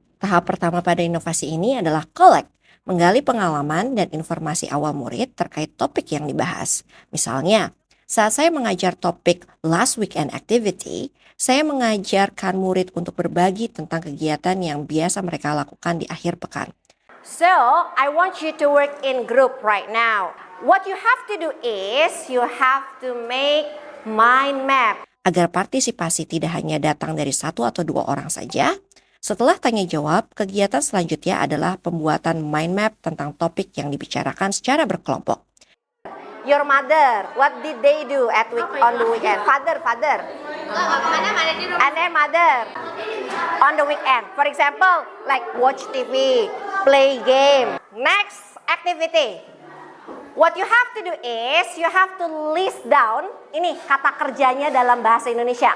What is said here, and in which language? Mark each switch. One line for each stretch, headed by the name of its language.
Indonesian: Tahap pertama pada inovasi ini adalah collect, menggali pengalaman dan informasi awal murid terkait topik yang dibahas. Misalnya, saat saya mengajar topik last weekend activity, saya mengajarkan murid untuk berbagi tentang kegiatan yang biasa mereka lakukan di akhir pekan.
English: So, I want you to work in group right now. What you have to do is, you have to make mind map.
Indonesian: Agar partisipasi tidak hanya datang dari 1 atau 2 orang saja, setelah tanya jawab, kegiatan selanjutnya adalah pembuatan mind map tentang topik yang dibicarakan secara berkelompok.
English: Your mother, what did they do on the weekend? Father. And then mother on the weekend. For example, like watch TV, play game. Next activity. What you have to do is you have to list down
Indonesian: ini kata kerjanya dalam bahasa Indonesia.